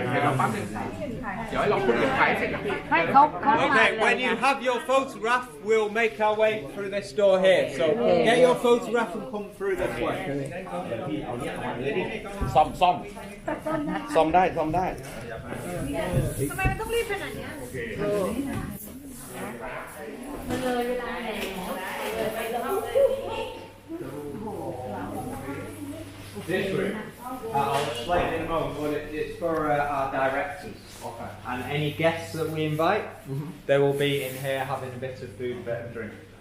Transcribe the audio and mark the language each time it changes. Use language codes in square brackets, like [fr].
[th] เดี๋ยวเราแป๊บนึงเดี๋ยวให้เราพูดกับใครเสร็จนะพี่ ให้เขาถ่าย [en] Okay, [th] เลย [en] when you have your photograph, we'll make our way through this door here. So get your photograph and come through this way. [th] ซ่อมได้ ทำไมมันต้องรีบขนาดนี้มันเลยเวลาแล้ว [en] This room, I'll explain in a moment, but it's for our directors. Okay. And any guests that we invite, they will be in here having a bit of food, a bit of drink.